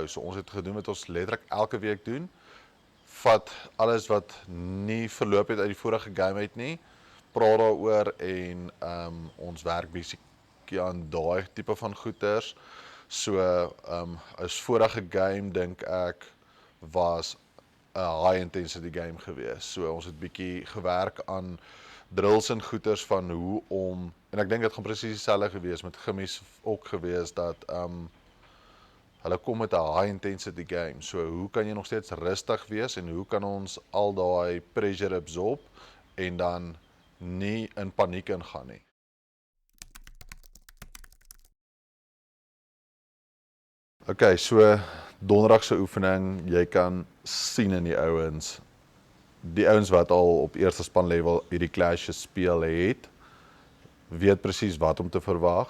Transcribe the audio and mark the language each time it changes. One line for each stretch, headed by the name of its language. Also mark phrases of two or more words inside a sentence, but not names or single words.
Afrikaans: So ons het gedoen wat ons letterlik elke week doen. Vat alles wat nie verloop het uit die vorige game uit nie, praat daaroor, en ons werk bietjie aan daai tipe van goeters. So as vorige game dink ek was 'n
English: high intensity game
Afrikaans: gewees. So ons het bietjie gewerk aan drills en goeters van hoe om, en ek dink dit gaan presies dieselfde gewees met gimmies ook gewees, dat hulle kom met 'n
English: high intensity game.
Afrikaans: So hoe kan jy nog steeds rustig wees, en hoe kan ons al daai
English: pressure absorb
Afrikaans: en dan nie in paniek ingaan nie. Okay, so donderdag se oefening, jy kan sien in die ouens wat al op eerste span level hierdie clash gespeel het, weet presies wat om te verwag.